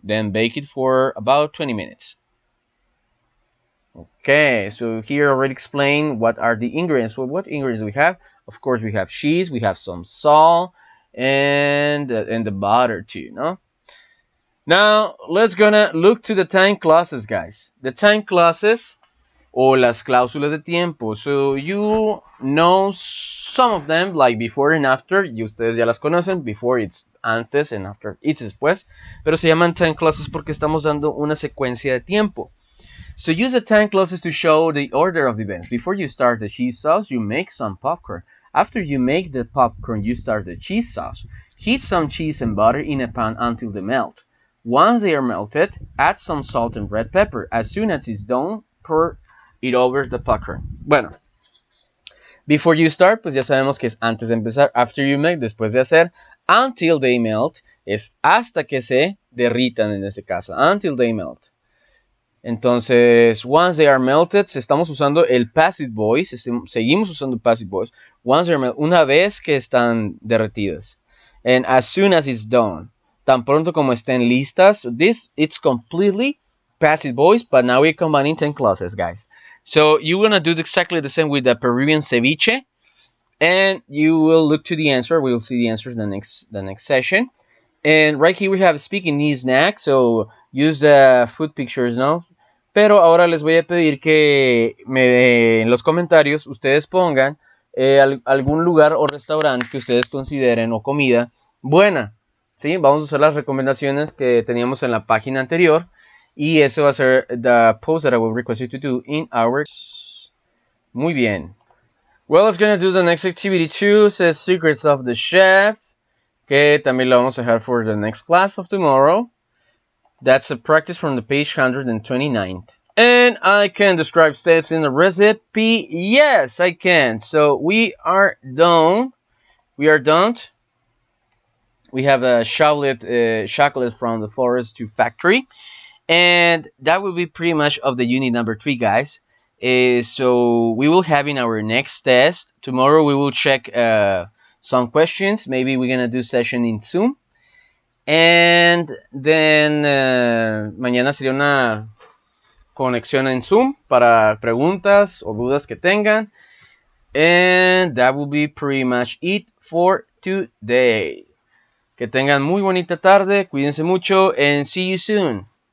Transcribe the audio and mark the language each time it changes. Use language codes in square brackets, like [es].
[en] Then bake it for about 20 minutes. Okay, so here I already explained what are the ingredients. Well, what ingredients we have? Of course, we have cheese, we have some salt, and the butter too, no? Now, let's gonna look to the time clauses, guys. The time clauses [es] o las cláusulas de tiempo. [en] So you know some of them, like before and after, [es] y ustedes ya las conocen. [en] Before it's antes and after it's después. [es] Pero se llaman time clauses porque estamos dando una secuencia de tiempo. [en] So use the time clauses to show the order of events. Before you start the cheese sauce, you make some popcorn. After you make the popcorn, you start the cheese sauce. Heat some cheese and butter in a pan until they melt. Once they are melted, add some salt and red pepper. As soon as it's done, pour it over the popcorn. [es] Bueno, [en] before you start, [es] pues ya sabemos que es antes de empezar. [en] After you make, [es] después de hacer. [en] Until they melt [es] es hasta que se derritan en este caso. Until they melt. Entonces, [en] once they are melted, [es] estamos usando el passive voice, seguimos usando passive voice. [en] Once they are melted, [es] una vez que están derretidas. [en] And as soon as it's done, [es] tan pronto como estén listas. [en] This, it's completely passive voice, but now we're combining 10 clauses, guys. So you're gonna do exactly the same with the Peruvian ceviche, and you will look to the answer. We'll see the answers in the next session. And right here we have speaking needs snack, so use the food pictures, ¿no? [es] Pero ahora les voy a pedir que en los comentarios ustedes pongan algún lugar o restaurante que ustedes consideren o comida buena. ¿Sí? Vamos a usar las recomendaciones que teníamos en la página anterior. Y eso va a ser [en] the post that I will request you to do in our... [es] Muy bien. [en] Well, let's gonna do the next activity too. Says Secrets of the Chef. [es] Que también lo vamos a dejar [en] for the next class of tomorrow. That's a practice from the page 129. And I can describe steps in the recipe. Yes, I can. So we are done. We are done. We have a chocolate from the forest to factory. And that will be pretty much of the unit number 3, guys. So we will have in our next test. Tomorrow we will check some questions. Maybe we're going to do session in Zoom. And then [es] mañana sería una conexión en Zoom para preguntas o dudas que tengan. [en] And that will be pretty much it for today. [es] Que tengan muy bonita tarde, cuídense mucho, [en] and see you soon.